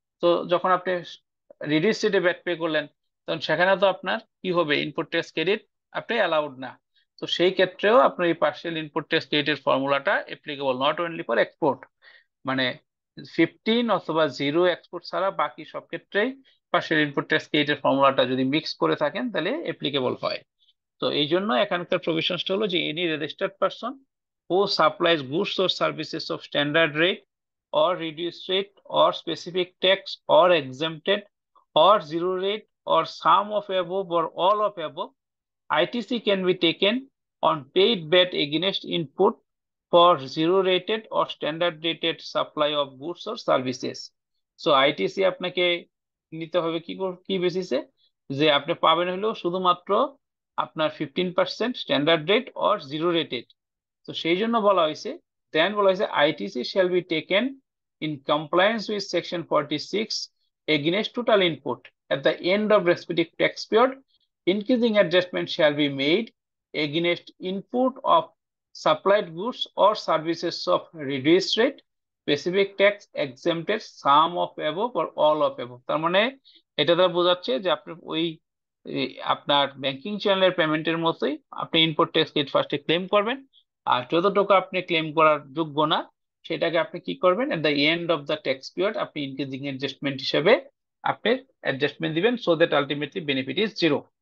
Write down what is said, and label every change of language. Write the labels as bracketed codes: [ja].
[bn] তো যখন আপনি রিডিউস রেটে ব্যাট পে করলেন, তখন সেখানে তো আপনার কি হবে, ইনপুট ট্যাক্স ক্রেডিট আপনি অ্যালাউড না। তো সেই ক্ষেত্রেও আপনার এই পার্সিয়াল ইনপুট ট্যাক্স ক্রেডিটের ফর্মুলাটা applicable [en] not only for export, [bn] মানে 15 অথবা 0 এক্সপোর্ট ছাড়া বাকি সব ক্ষেত্রেই পার্সিয়াল ইনপুট ট্যাক্স ক্রেডিটের ফর্মুলাটা যদি মিক্স করে থাকেন তাহলে অ্যাপ্লিকেবল হয়। তো এই জন্য এখানকার প্রভিশনসটা হলো যে [en] Any registered person who supplies goods or services of standard rate or reduced rate or specific tax or exempted or zero rate or some of above or all of above, ITC can be taken on paid VAT against input for zero rated or standard rated supply of goods or services. [bn] So ITC আপনাকে নিতে হবে কি বেসিসে, যে আপনি পাবেন হলো শুধুমাত্র আপনার 15% standard rate or zero rated. তো সেই জন্য বলা হয়েছে, [en] ITC shall be taken in compliance with section 46 against total input at the end of respective tax period. Increasing adjustment shall be made against input of supplied goods or services of reduced rate, specific tax exempted, some of above or all of above। [bn] তার মানে এটা দ্বারা বোঝাচ্ছে যে আপনি ওই আপনার banking চ্যানেলের পেমেন্টের মতোই আপনি ইনপুট ট্যাক্স ক্রেডিট ফার্স্টে ক্লেম করবেন, আর যতটুকু আপনি ক্লেম করার যোগ্য না সেটাকে আপনি কি করবেন, [en] at the end of the tax period [bn] আপনি ইনক্রিজিং অ্যাডজাস্টমেন্ট হিসেবে আপনি অ্যাডজাস্টমেন্ট দিবেন, [en] So that ultimately benefit is zero.